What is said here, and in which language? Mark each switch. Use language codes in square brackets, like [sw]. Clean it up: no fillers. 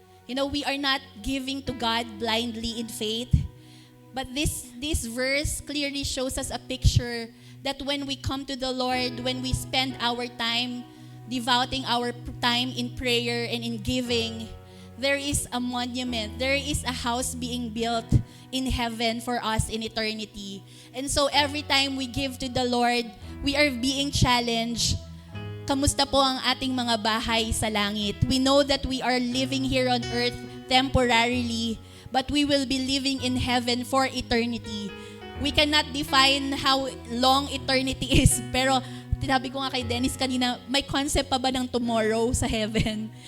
[en] You know, we are not giving to God blindly in faith, but this verse clearly shows us a picture that when we come to the Lord, when we spend our time devoting our time in prayer and in giving, there is a monument, there is a house being built in heaven for us in eternity. And so every time we give to the Lord, we are being challenged. [tl] Kamusta po ang ating mga bahay sa langit? [en] We know that we are living here on earth temporarily, but we will be living in heaven for eternity. We cannot define how long eternity is, [tl] pero tinabi ko nga kay Dennis kanina, may concept pa ba ng tomorrow sa heaven?